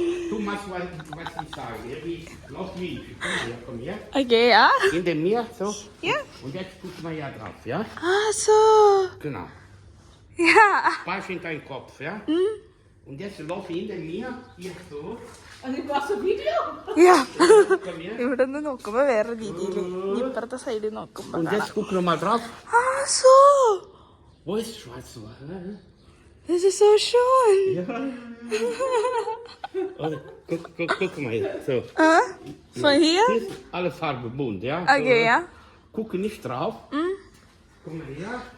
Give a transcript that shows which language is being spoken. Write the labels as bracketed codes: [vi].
[de] Du machst, was ich sage. Lauf wie ich. Komm her. Okay, ja. Hinter mir, so. Ja. Und jetzt guck mal ja drauf, ja? Ah, so. Genau. Ja. Pass in deinen Kopf, ja? Und jetzt lauf hinter mir, hier so. Also, du machst ein Video? Ja. Komm her. [ml] ഇവിടെ നിന്ന് നോക്കുമ്പോ വേറെ രീതിയിൽ, ഇപ്പുറത്തെ സൈഡിൽ നോക്കുമ്പോ [de] Und jetzt guck noch mal drauf. Ah, so. Wo ist schwarz? Das ist so schön. Ja. Oh, guck mal hier. So. Von hier? Hier ist alle Farben bunt, ja? Okay, so, ja. Guck nicht drauf. Guck mal hier.